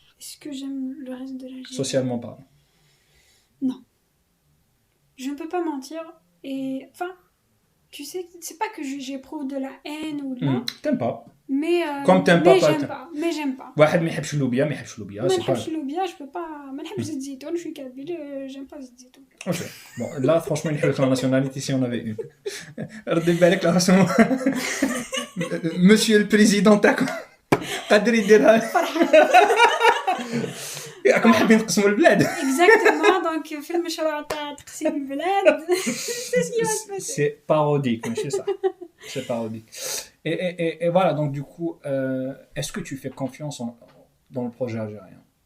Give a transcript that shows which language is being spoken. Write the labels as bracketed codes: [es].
[fr] Est-ce que j'aime le reste de l'Algérie? Socialement parlant. Non. Je ne peux pas mentir. Et enfin, tu sais, c'est pas que j'éprouve de la haine ou de la... T'aimes pas. Mais comme t'aimes pas, mais j'aime pas. [ar] واحد ما يحبش اللوبيا ما يحبش اللوبيا ما نحبش اللوبيا, [fr] je peux pas. [ar] ما نحبش زيت الزيتون, [fr] je suis kabyle, j'aime pas [ar] زيت الزيتون. [fr] Ok. Bon, là franchement il la nationalité si on avait une. [ar] ردي بالك لا راسو [fr] Monsieur le président [ar] تاعكم قادر يديرها. راكم حابين تقسموا البلاد. [fr] Exactement, donc [ar] في المشروع تاع تقسيم البلاد. [fr] C'est ce qui va se passer. C'est parodique, c'est ça. C'est parodique. Et voilà, donc du coup, est-ce que tu fais confiance dans le projet algérien?